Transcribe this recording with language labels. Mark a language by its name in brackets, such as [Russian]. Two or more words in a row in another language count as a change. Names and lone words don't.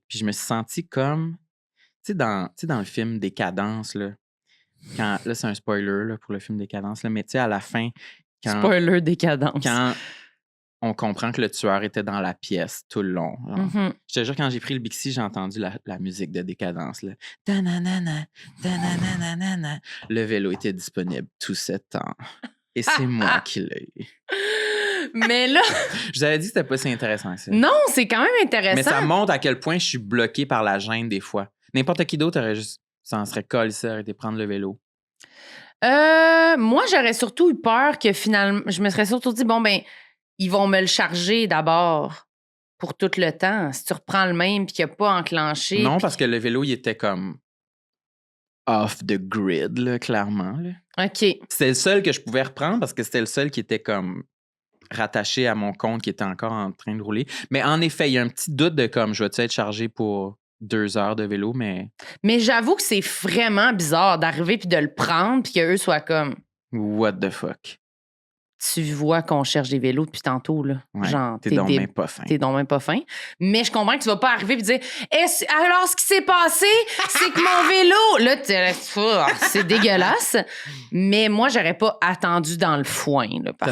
[French] Puis je me suis senti comme, tu sais, dans le film Décadence, là. Là, c'est un spoiler là, pour le film Décadence, là, mais tu sais, à la fin, spoiler Décadence. Quand on comprend que le tueur était dans la pièce tout le long. Je te jure, quand j'ai pris le Bixi, j'ai entendu la musique de Décadence. Là. Ta-na-na-na, ta-na-na-na-na-na. Le vélo était disponible tout ce temps. Et c'est moi qui l'ai eu. Mais là... Je vous avais dit que c'était pas si intéressant que ça. Non, c'est quand même intéressant. Mais ça montre à quel point je suis bloqué par la gêne des fois. N'importe qui d'autre aurait juste... Ça en serait collé, ça aurait été prendre le vélo. Moi, j'aurais surtout eu peur que finalement... Je me serais surtout dit, bon, ben, ils vont me le charger d'abord pour tout le temps. Si tu reprends le même puis qu'il n'a pas enclenché... Non, parce que le vélo, il était comme... [English] off the grid, [French] là, clairement. Là. OK. C'était le seul que je pouvais reprendre parce que c'était le seul qui était comme rattaché à mon compte qui était encore en train de rouler. Mais en effet, il y a un petit doute de comme je vais-tu être chargé pour 2 heures de vélo, mais... Mais j'avoue que c'est vraiment bizarre d'arriver puis de le prendre puis qu'eux soient comme... [English] What the fuck? [French] Tu vois qu'on cherche des vélos depuis tantôt, là. Ouais, genre, t'es donc même pas fin. T'es donc même pas fin. Mais je comprends que tu vas pas arriver et dire alors, ce qui s'est passé, c'est que mon vélo... Là, c'est dégueulasse. Mais moi, j'aurais pas attendu dans le foin, là, par